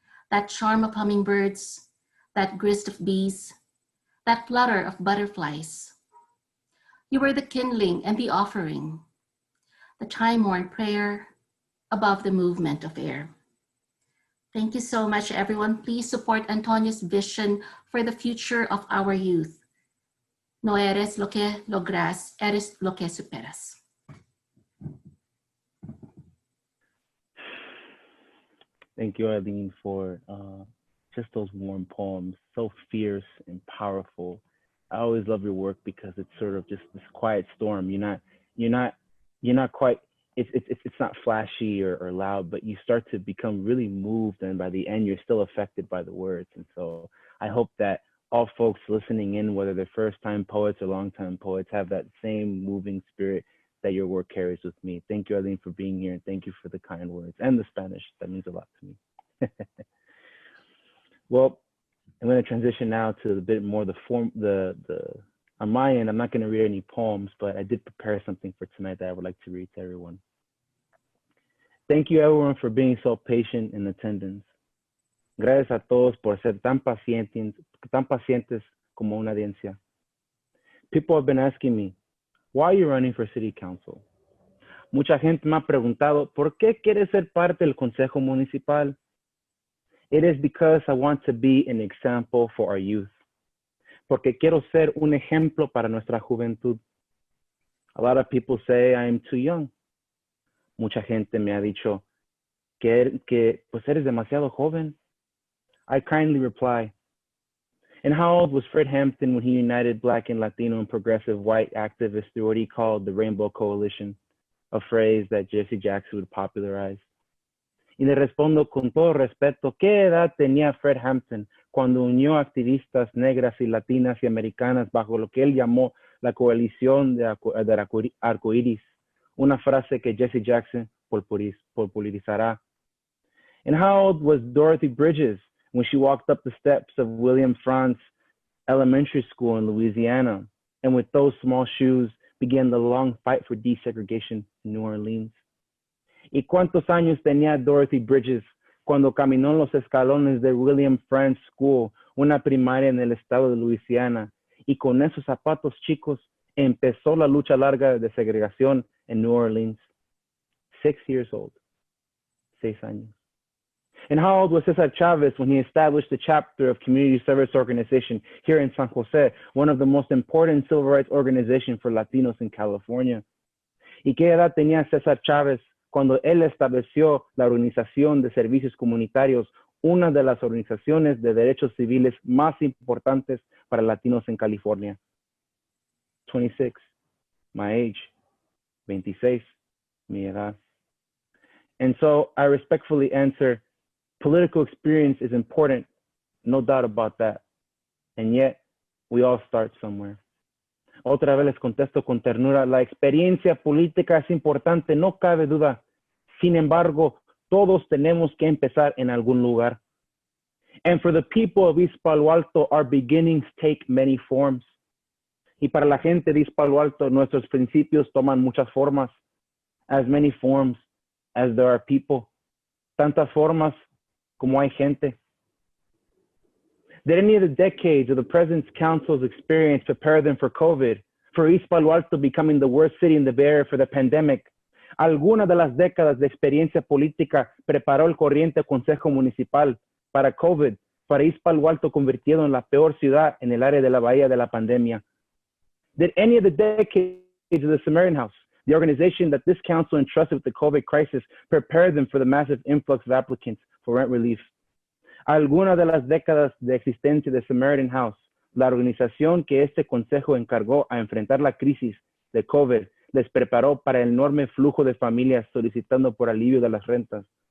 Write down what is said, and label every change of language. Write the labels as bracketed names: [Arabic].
[English] That charm of hummingbirds, that grist of bees, that flutter of butterflies. You were the kindling and the offering, the time-worn prayer above the movement of air. Thank you so much, everyone. Please support Antonio's vision for the future of our youth. [Spanish] No eres lo que logras, eres lo que superas. [English] Thank you, Eileen, for just those warm poems, so fierce and powerful. I always love your work because it's sort of just this quiet storm. You're not quite. It's not flashy or loud, but you start to become really moved, and by the end, you're still affected by the words. And so I hope that all folks listening in, whether they're first-time poets or long-time poets, have that same moving spirit that your work carries with me. Thank you, Eileen, for being here, and thank you for the kind words and the Spanish. That means a lot to me. Well, I'm going to transition now to a bit more the form. On my end, I'm not going to read any poems, but I did prepare something for tonight that I would like to read to everyone. Thank you, everyone, for being so patient in attendance. [Spanish] Gracias a todos por ser tan pacientes como una audiencia. [English] People have been asking me, why are you running for city council? [Spanish] Mucha gente me ha preguntado, ¿por qué quieres ser parte del consejo municipal? [English] It is because I want to be an example for our youth. [Spanish] Porque quiero ser un ejemplo para nuestra juventud. [English] A lot of people say I am too young. [Spanish] Mucha gente me ha dicho que pues eres demasiado joven. [English] I kindly reply, and how old was Fred Hampton when he united Black and Latino and progressive white activists through what he called the Rainbow Coalition, a phrase that Jesse Jackson would popularize? [Spanish] Y le respondo con todo respeto, ¿qué edad tenía Fred Hampton cuando unió activistas negras y latinas y americanas bajo lo que él llamó la coalición de arcoíris? Una frase que Jesse Jackson popularizará. [English] And how old was Dorothy Bridges when she walked up the steps of William Frantz Elementary School in Louisiana, and with those small shoes began the long fight for desegregation in New Orleans? [Spanish] ¿Y cuántos años tenía Dorothy Bridges cuando caminó los escalones de William Frantz School, una primaria en el estado de Louisiana, y con esos zapatos chicos empezó la lucha larga de segregación en New Orleans? [English] 6 years old. [Spanish] 6 años. [English] And how old was Cesar Chavez when he established the chapter of Community Service Organization here in San Jose, one of the most important civil rights organizations for Latinos in California? [Spanish] ¿Y qué edad tenía Cesar Chavez cuando él estableció la Organización de Servicios Comunitarios, una de las organizaciones de derechos civiles más importantes para latinos en California? [English] 26, my age. [Spanish] 26, mi edad. [English] And so I respectfully answer, political experience is important, no doubt about that. And yet, we all start somewhere. [Spanish] Otra vez les contesto con ternura, la experiencia política es importante, no cabe duda. Sin embargo, todos tenemos que empezar en algún lugar. [English] And for the people of East Palo Alto, our beginnings take many forms. [Spanish] Y para la gente de East Palo Alto, nuestros principios toman muchas formas. [English] As many forms as there are people. [Spanish] Tantas formas como hay gente. [English] Did any of the decades of the President's Council's experience prepare them for COVID, for East Palo Alto becoming the worst city in the Bay Area for the pandemic? [Spanish] ¿Alguna de las décadas de experiencia política preparó el corriente Consejo Municipal para COVID, para East Palo Alto convertido en la peor ciudad en el área de la bahía de la pandemia? [English] Did any of the decades of the Samaritan House, the organization that this council entrusted with the COVID crisis, prepare them for the massive influx of applicants for rent relief? [Spanish] Alguna de las décadas de existencia de Samaritan House, la organización que este consejo encargó a enfrentar la crisis de COVID, les preparó para el enorme flujo de familias solicitando por alivio de las rentas.